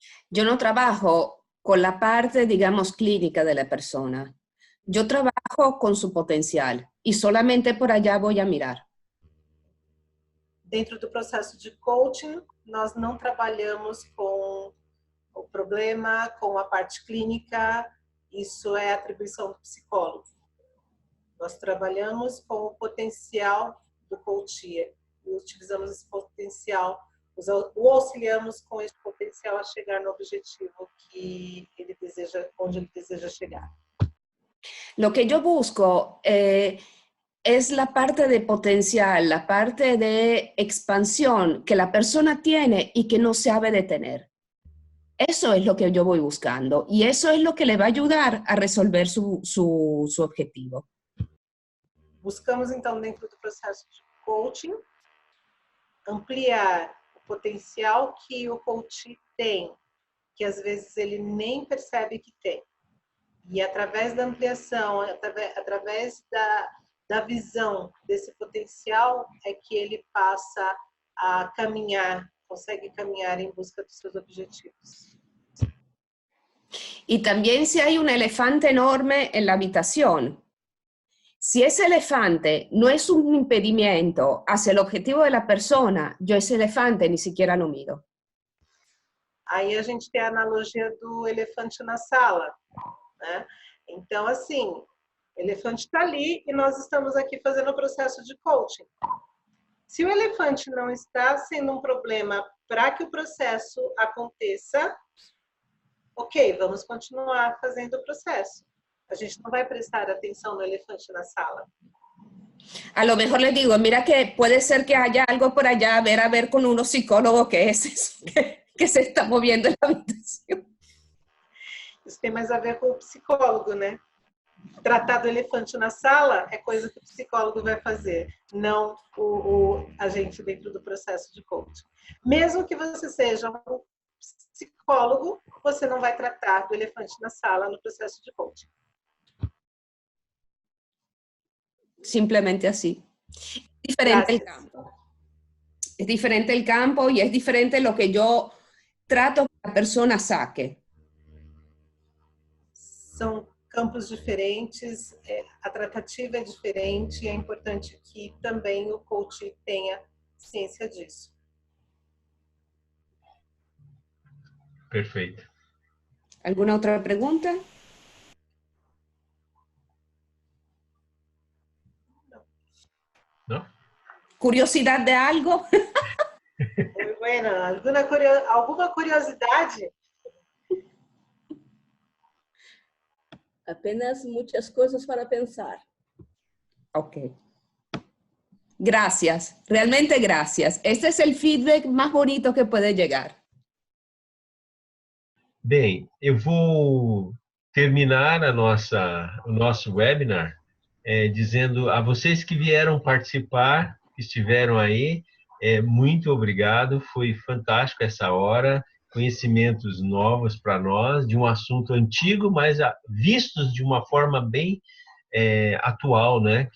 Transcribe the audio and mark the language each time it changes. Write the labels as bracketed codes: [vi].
[es] Yo no trabajo con la parte, digamos, clínica de la persona. Yo trabajo con su potencial y solamente por allá voy a mirar. [pt] Dentro do processo de coaching, nós não trabalhamos com o problema, com a parte clínica, isso é atribuição do psicólogo. Nós trabalhamos com o potencial do coach, utilizamos esse potencial, o auxiliamos com esse potencial a chegar no objetivo que ele deseja, onde ele deseja chegar. [es] Lo que yo busco es la parte de potencial, la parte de expansión que la persona tiene y que no sabe detener. Eso es lo que yo voy buscando y eso es lo que le va a ayudar a resolver su objetivo. [pt] Buscamos, então, dentro do processo de coaching, ampliar o potencial que o coach tem, que às vezes ele nem percebe que tem. E através da ampliação, através da visão desse potencial, é que ele passa a caminhar, consegue caminhar em busca dos seus objetivos. [es] Y también si hay un elefante enorme en la habitación, si ese elefante no es un impedimento hacia el objetivo de la persona, yo ese elefante ni siquiera lo miro. [pt] Aí a gente tem a analogia do elefante na sala, né? Então, assim, o elefante está ali e nós estamos aqui fazendo o processo de coaching. Se o elefante não está sendo um problema para que o processo aconteça, ok, vamos continuar fazendo o processo. A gente não vai prestar atenção no elefante na sala. [es] A lo mejor les digo, mira que puede ser que haya algo por allá, a ver con unos psicólogos qué es eso que se está moviendo en la habitación. [pt] Isso tem mais a ver com o psicólogo, né? Tratar do elefante na sala é coisa que o psicólogo vai fazer, não o agente dentro do processo de coaching. Mesmo que você seja um psicólogo, você não vai tratar do elefante na sala no processo de coaching. [es] Simplemente así. Diferente el campo. Es diferente el campo y es diferente lo que yo trato que la persona saque. [pt] São campos diferentes, a tratativa é diferente e é importante que também o coach tenha ciência disso. Perfeito. [es] ¿Alguna otra pregunta? [pt] Não? [es] ¿Curiosidad de algo? Muy bueno. [pt] ¿Alguma curiosidade? [es] Apenas muchas cosas para pensar. Ok. Gracias, realmente gracias. Este es el feedback más bonito que puede llegar. [pt] Bem, eu vou terminar o nosso webinar dizendo a vocês que vieram participar, que estiveram aí, muito obrigado, foi fantástico essa hora, conhecimentos novos para nós, de um assunto antigo, mas vistos de uma forma bem atual, né?